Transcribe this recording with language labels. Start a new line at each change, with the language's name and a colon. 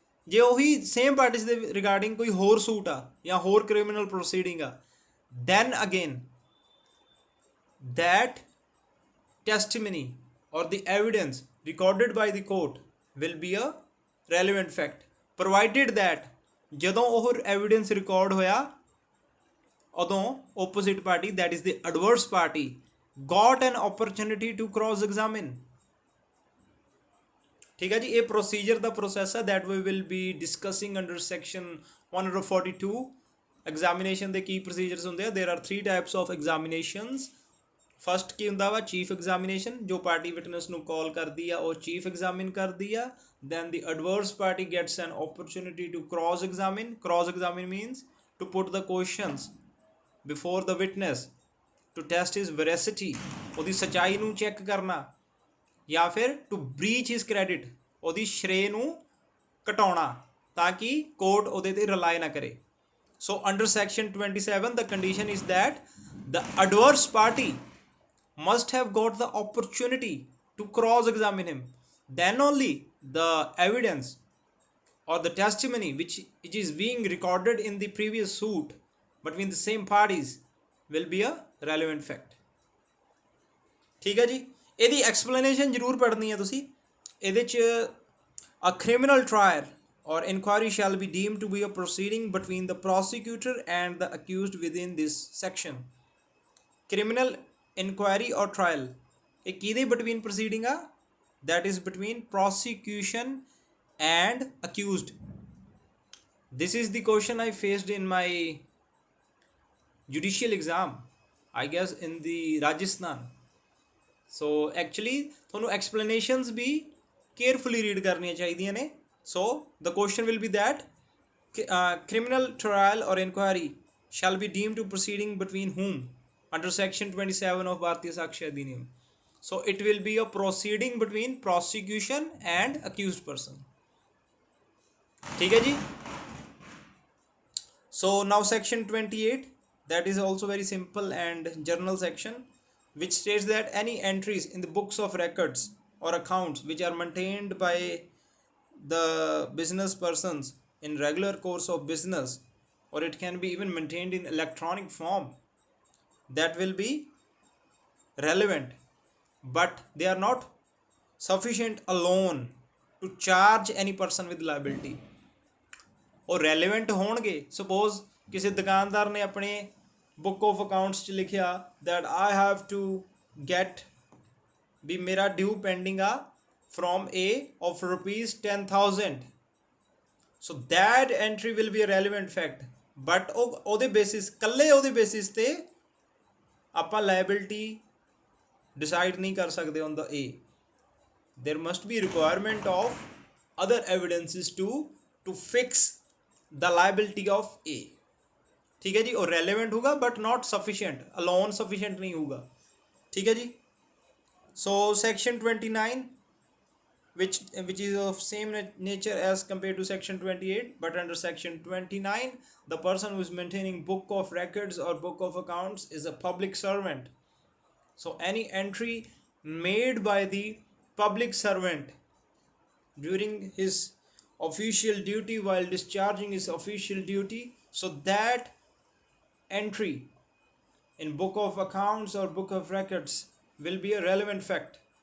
Punjabi: ਜੇ ਉਹੀ same parties ਦੇ ਰਿਗਾਰਡਿੰਗ ਕੋਈ ਹੋਰ ਸੂਟ ਆ ਜਾਂ ਹੋਰ ਕ੍ਰਿਮੀਨਲ ਪ੍ਰੋਸੀਡਿੰਗ ਆ,
English: then again that testimony or the evidence recorded by the court will be a relevant fact, provided that
Punjabi: ਜਦੋਂ ਉਹ
English: evidence record
Punjabi: ਹੋਇਆ ਉਦੋਂ
English: opposite party, that is the adverse party, got an opportunity to cross examine।
Punjabi: ਠੀਕ ਹੈ ਜੀ। ਇਹ procedure ਦਾ process ਹੈ
English: that we will be discussing under section 142।
Punjabi: Examination ਦੇ ਕੀ ਪ੍ਰੋਸੀਜਰਸ ਹੁੰਦੇ ਆ?
English: there are 3 types of examinations।
Punjabi: First ਕੀ ਹੁੰਦਾ ਵਾ? ਚੀਫ ਐਗਜ਼ਾਮੀਨੇਸ਼ਨ, ਜੋ ਪਾਰਟੀ ਵਿਟਨੈਸ ਨੂੰ ਕਾਲ ਕਰਦੀ ਆ ਉਹ ਚੀਫ ਐਗਜ਼ਾਮਿਨ ਕਰਦੀ ਆ।
English: Then the adverse party gets an opportunity to cross examine. Cross examine means to put the questions before the witness to test his veracity,
Punjabi: ਉਹਦੀ ਸੱਚਾਈ ਨੂੰ ਚੈੱਕ ਕਰਨਾ, ਜਾਂ ਫਿਰ
English: to breach his credit,
Punjabi: ਉਹਦੀ ਸ਼੍ਰੇ ਨੂੰ ਘਟਾਉਣਾ ਤਾਂ ਕਿ ਕੋਰਟ ਉਹਦੇ 'ਤੇ ਰਿਲਾਈ ਨਾ ਕਰੇ।
English: So under section 27 the condition is that the adverse party must have got the opportunity to cross examine him, then only the evidence or the testimony which is being recorded in the previous suit between the same parties will be a relevant fact।
Punjabi: ਠੀਕ ਹੈ ਜੀ। ਇਹਦੀ explanation ਜ਼ਰੂਰ ਪੜ੍ਹਨੀ ਹੈ ਤੁਸੀਂ। ਇਹਦੇ 'ਚ
English: a criminal trial or inquiry shall be deemed to be a proceeding between the prosecutor and the accused within this section।
Punjabi: criminal inquiry ਔਰ ਟਰਾਇਲ ਇਹ ਕਿਹਦੇ ਬਿਟਵੀਨ ਪ੍ਰੋਸੀਡਿੰਗ ਆ?
English: That is between prosecution and accused. This is the question I faced in my judicial exam, I guess in the Rajasthan.
Punjabi: So actually ਤੁਹਾਨੂੰ explanations ਵੀ carefully read ਕਰਨੀਆਂ ਚਾਹੀਦੀਆਂ ਨੇ।
English: So the question will be that criminal trial or inquiry shall be deemed to proceeding between whom under section 27 of Bharatiya Sakshya Adhiniyam। So it will be a proceeding between prosecution and accused person।
Punjabi: ठीक है जी।
English: So now section 28, that is also very simple and general section, which states that any entries in the books of records or accounts which are maintained by the business persons in regular course of business, or it can be even maintained in electronic form, that will be relevant, but they are not sufficient alone to charge any person with liability।
Punjabi: ਉਹ relevant ਹੋਣਗੇ। Suppose ਕਿਸੇ ਦੁਕਾਨਦਾਰ ਨੇ ਆਪਣੇ book of accounts 'ਚ ਲਿਖਿਆ
English: that I have to get ਵੀ
Punjabi: ਮੇਰਾ ਡਿਊ pending ਆ from A of ₹10,000।
English: so that entry will be a relevant fact,
Punjabi: but ਉਹਦੇ ਬੇਸਿਸ ਇਕੱਲੇ ਉਹਦੇ ਬੇਸਿਸ 'ਤੇ ਆਪਾਂ ਲਾਇਬਿਲਿਟੀ ਡਿਸਾਈਡ ਨਹੀਂ ਕਰ ਸਕਦੇ ਔਨ ਦਾ ਏ।
English: There must be requirement of other evidences to fix the liability of A.
Punjabi: ਠੀਕ ਹੈ ਜੀ। ਉਹ ਰੈਲੀਵੈਂਟ ਹੋਊਗਾ
English: but not sufficient,
Punjabi: alone sufficient ਨਹੀਂ ਹੋਊਗਾ। ਠੀਕ ਹੈ ਜੀ।
English: So section 29 which is of same nature as compared to section 28, but under section 29 the person who is maintaining book of records or book of accounts is a public servant, So any entry made by the public servant during his official duty, while discharging his official duty, so that entry in book of accounts or book of records will be a relevant fact.